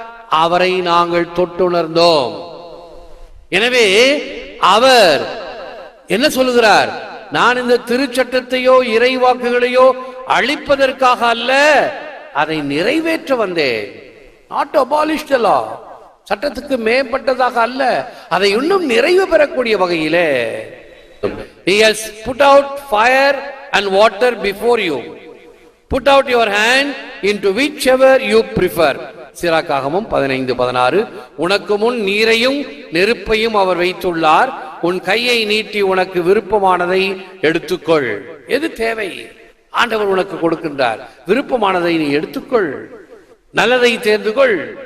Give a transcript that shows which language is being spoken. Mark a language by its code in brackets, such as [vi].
[ta] அவரை நாங்கள் தொட்டுணர்ந்தோம். எனவே அவர் என்ன சொல்லுகிறார்? நான் இந்த திருச்சட்டத்தையோ இறைவாக்குகளையோ அழிப்பதற்காக அல்ல, அதை நிறைவேற்ற வந்தேன். [en] not abolish the law, [ta] சட்டத்துக்கு மேம்பட்டதாக அல்ல, அதை இன்னும் நிறைவு பெறக்கூடிய வகையிலே. [en] He has put out fire and water before you. Put out your hand into whichever you prefer. [ta] சிராக்காகமும் 15:16. உனக்கு முன் நீரையும் நெருப்பையும் அவர் வைத்துள்ளார். உன் கையை நீட்டி உனக்கு விருப்பமானதை எடுத்துக்கொள். எது தேவை? ஆண்டவர் உனக்கு கொடுக்கின்றார். விருப்பமானதை நீ எடுத்துக்கொள், நல்லதை தேர்ந்து கொள்.